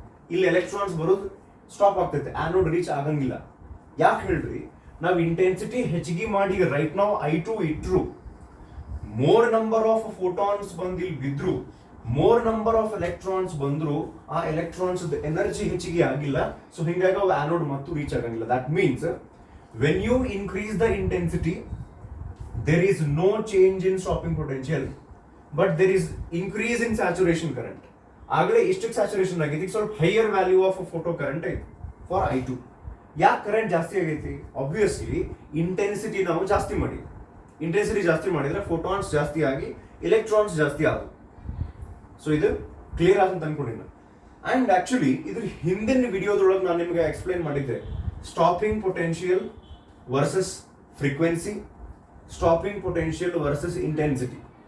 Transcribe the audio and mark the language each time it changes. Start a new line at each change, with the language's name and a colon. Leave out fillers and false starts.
Kannada: ಇಲ್ಲಿ ಎಲೆಕ್ಟ್ರಾನ್ಸ್ ಬರೋದು ಸ್ಟಾಪ್ ಆಗ್ತೈತೆ, ಆನೋಡ್ ರೀಚ್ ಆಗಂಗಿಲ್ಲ. ಯಾಕೆ ಹೇಳ್ರಿ, ನಾವು ಇಂಟೆನ್ಸಿಟಿ ಹೆಚ್ಚಿಗೆ ಮಾಡಿ ರೈಟ್ ನಾವು I2 ಇಟ್ರು,
English: more number of photons
Kannada: ಬಂದು ಇಲ್ಲಿ ಬಿದ್ರು, ಮೋರ್ ನಂಬರ್ ಆಫ್ ಎಲೆಕ್ಟ್ರಾನ್ಸ್ ಬಂದ್ರು, ಆ ಎಲೆಕ್ಟ್ರಾನ್ಸ್ ಎನರ್ಜಿ ಹೆಚ್ಚಿಗೆ ಆಗಿಲ್ಲ. ಸೊ ಹಿಂಗಾಗಿ ಅವು ಆನೋಡ್ ಮತ್ತು ರೀಚ್ ಆಗಂಗಿಲ್ಲ.
English: That means when you increase the intensity there is no change in stopping potential, but there is increase in saturation current.
Kannada: ಆಗಲೇ ಇಷ್ಟಕ್ಕೆ ಸ್ಯಾಚುರೇಷನ್ ಆಗೈತಿ, ಸ್ವಲ್ಪ
English: higher value of photo current
Kannada: ಐತಿ ಫಾರ್ I2. ಯಾಕೆ current ಜಾಸ್ತಿ ಆಗೈತಿ? Obviously intensity ನಾವು ಜಾಸ್ತಿ ಮಾಡಿ, ಇಂಟೆನ್ಸಿಟಿ ಜಾಸ್ತಿ ಮಾಡಿದ್ರೆ ಫೋಟಾನ್ಸ್ ಜಾಸ್ತಿ ಆಗಿ ಎಲೆಕ್ಟ್ರಾನ್ಸ್ ಜಾಸ್ತಿ ಆದವು. ಸೊ ಇದು ಕ್ಲಿಯರ್ ಆಗಂತ ಅನ್ಕೊಂಡಿದ್ದೆ. ಅಂಡ್ ಆಕ್ಚುಲಿ ಇದ್ರ ಹಿಂದಿನ ವಿಡಿಯೋದೊಳಗೆ ನಾನು ನಿಮಗೆ ಎಕ್ಸ್ಪ್ಲೈನ್ ಮಾಡಿದ್ದೆ stopping potential versus frequency, stopping potential versus intensity.